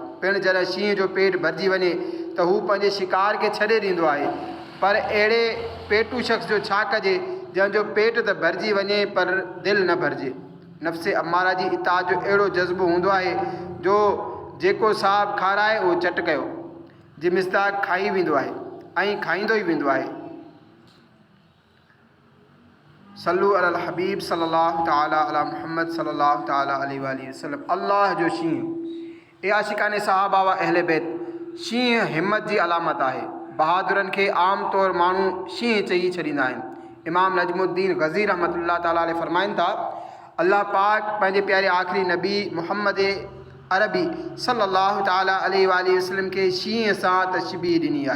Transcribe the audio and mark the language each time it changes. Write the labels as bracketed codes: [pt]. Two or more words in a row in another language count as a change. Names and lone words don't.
[sd] पिणु जॾहिं शींहं जो पेट भरिजी वञे त हू पंहिंजे शिकार खे छॾे ॾींदो आहे, पर अहिड़े पेटू शख़्स जो छा कजे जंहिंजो पेट त भरिजी वञे पर दिलि न भरिजे। नफ़्स अम्मारा जी इताअत जो अहिड़ो जज़्बो हूंदो आहे जो जेको साहु खाराए उहो चट कयो जी मिस्ताक खाई वेंदो आहे ऐं खाईंदो ई वेंदो आहे। [ar] صلوا على الحبيب صلى الله تعالى على محمد صلى الله تعالى عليه وسلم. [sd] अल्लाह जो शींहं। ए आशिकाने सहाबा व अहले बैत, शींहं हिम्मत जी अलामत आहे। बहादुरनि खे आम तौर माण्हू शींहं चई छॾींदा आहिनि। इमाम नजमुद्दीन गज़ी [ar] رحمة الله تعالى عليه [sd] फरमाइनि था, अल्लाह पाक पंहिंजे प्यारे आख़िरी नबी मुहम्मद अरबी [ar] صلى الله تعالى عليه وسلم [sd] खे शींहं सां तशबीह ॾिनी आहे।